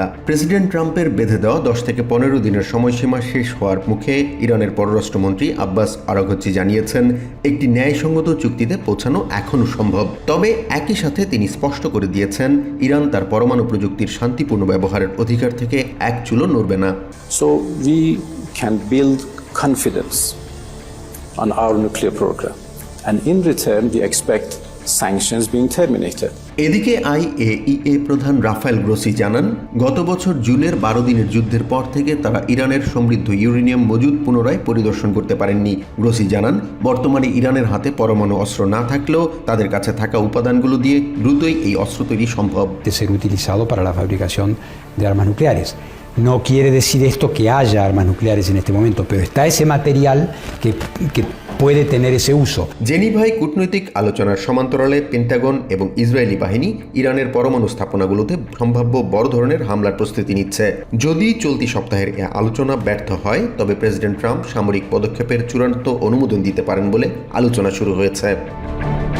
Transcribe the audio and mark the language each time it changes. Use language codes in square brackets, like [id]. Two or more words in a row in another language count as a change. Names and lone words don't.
[bn] প্রেসিডেন্ট ট্রাম্পের বেঁধে দেওয়া 10 থেকে 15 দিনের সময়সীমা শেষ হওয়ার মুখে ইরানের পররাষ্ট্রমন্ত্রী আব্বাস আরাগচি জানিয়েছেন একটি ন্যায়সঙ্গত চুক্তিতে পৌঁছানো এখনও সম্ভব, তবে একই সাথে তিনি স্পষ্ট করে দিয়েছেন ইরান তার পরমাণু প্রযুক্তির শান্তিপূর্ণ ব্যবহারের অধিকার থেকে এক চুলও নড়বে না। [en] So we can build confidence on our nuclear program. And in return, we expect sanctions being terminated. [bn] এদিকে IAEA প্রধান রাফায়েল গ্রোসি জানান গত বছর জুনের 12 দিনের যুদ্ধের পর থেকে তারা ইরানের সমৃদ্ধ ইউরেনিয়াম মজুদ পুনরায় পরিদর্শন করতে পারেননি। গ্রোসি জানান বর্তমানে ইরানের হাতে পরমাণু অস্ত্র না থাকলেও তাদের কাছে থাকা উপাদানগুলো দিয়ে দ্রুতই এই অস্ত্র তৈরি সম্ভব। [es] Ser utilizado para la fabricación de armas nucleares. No quiere decir esto que haya armas nucleares en este momento, pero está ese material que puede tener ese uso. [bn] জেনিভায় কূটনৈতিক আলোচনার সমান্তরালে পেন্টাগন এবং ইসরায়েলি বাহিনী ইরানের পরমাণু স্থাপনাগুলোতে সম্ভাব্য বড় ধরনের হামলার প্রস্তুতি নিচ্ছে। যদি চলতি সপ্তাহের এই আলোচনা ব্যর্থ হয় তবে প্রেসিডেন্ট ট্রাম্প সামরিক পদক্ষেপের চূড়ান্ত অনুমোদন দিতে পারেন বলে আলোচনা শুরু হয়েছে।